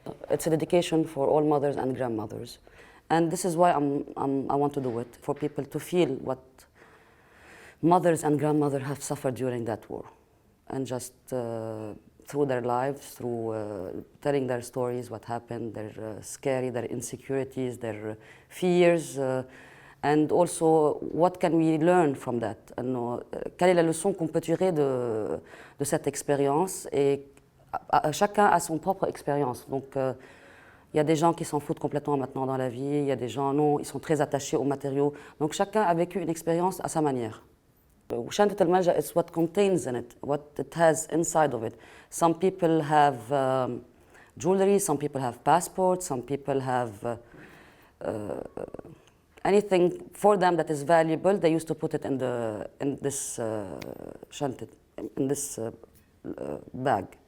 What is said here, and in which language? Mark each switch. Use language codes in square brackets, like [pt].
[en] It's a dedication for all mothers and grandmothers. And this is why I want to do it, for people to feel what mothers and grandmothers have suffered during that war. And just through their lives, through telling their stories, what happened, their scary, their insecurities, their fears, and also what can we learn from that. [fr] Quelle est la leçon qu'on peut tirer de cette expérience, et chacun a son propre expérience. Donc il y a des gens qui s'en foutent complètement maintenant dans la vie, il y a des gens, non, ils sont très attachés aux matériaux. Donc chacun a vécu une expérience à sa manière. [en] Shantet El Malja is what contains in it, what it has inside of it. Some people have jewelry, some people have passports, some people have anything for them that is valuable. They used to put it in this shantet, in this bag.